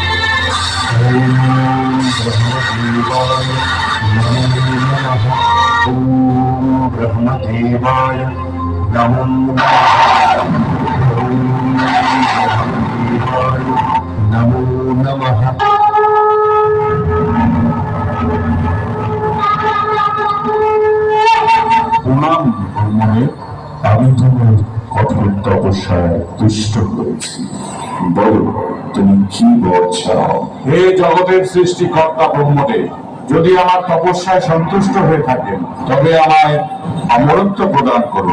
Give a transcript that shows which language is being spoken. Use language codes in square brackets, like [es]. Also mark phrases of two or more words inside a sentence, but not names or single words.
[sa] ब्रह्मदेवाय नमो नमः। ब्रह्मदेवाय नमो नमः। नमो नमः। [bn] প্রণাম ব্রহ্মণে, আমি তোমার কঠোর তপস্যায় তুষ্ট হয়েছি। বলো, তুমি কি বর চাও? হে জগতের সৃষ্টিকর্তা ব্রহ্মদেব, যদি আমার তপস্যায় সন্তুষ্ট হয়ে থাকেন তবে আমায় অমরত্ব প্রদান করুন।